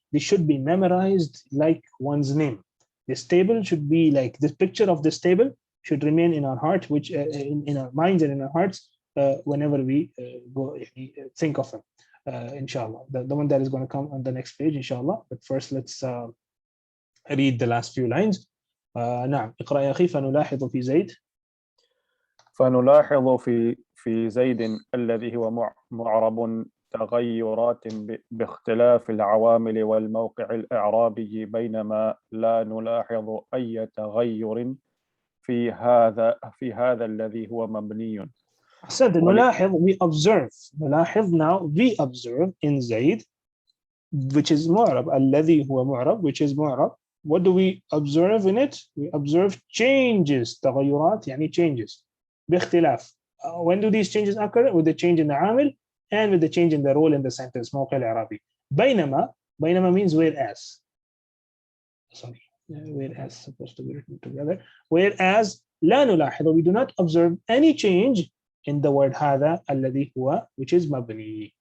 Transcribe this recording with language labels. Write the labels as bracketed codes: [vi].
[en] They should be memorized like one's name. This table should be like, this picture of this table should remain in our heart, which in our minds and in our hearts whenever we think of them, inshallah. The one that is going to come on the next page, inshallah. But first let's read the last few lines. [ar] نعم اقرأ يا أخي. فنلاحظ في زيد. فنلاحظ في زيد الذي هو معرب تغيرات باختلاف العوامل والموقع الإعرابي، بينما لا نلاحظ أي تغير في هذا الذي هو مبني. أحسنت. [en] نلاحظ we observe. نلاحظ now we observe in زيد which is معرب. [ar] الذي هو معرب [en] which is [ar] معرب. [en] What do we observe in it? We observe changes. [ar] تغيرات يعني changes. [en] باختلاف. When do these changes occur? With the change in the عامل and with the change in the role in the sentence. [ar] موقع الإعرابي. [en] بينما means whereas. Sorry. Whereas supposed to be written together. Whereas [ar] لا نلاحظ, [en] we do not observe any change in the word [ar] هذا الذي هو [en] which is مبني.